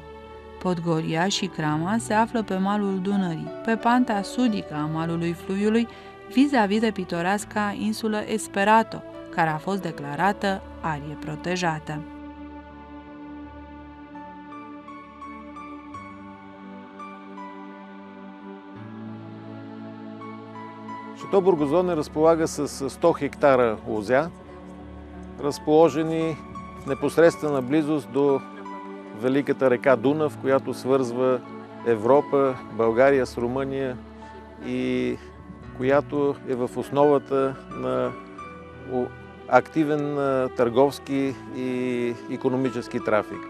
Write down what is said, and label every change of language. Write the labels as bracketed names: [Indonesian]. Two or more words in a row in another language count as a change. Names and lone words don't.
[Romanian] Podgoria și crama se află pe malul Dunării, pe panta sudică a malului Fluviului, vis-a-vis de pitoreasca insulă Esperato, care a fost declarată arie protejată. [Bulgarian] Шато Бургузон разполага с 100 хектара лозя, разположени в непосредствена близост до великата река Дунав, която свързва Европа, България с Румъния и която е в основата на активен търговски и икономически трафик.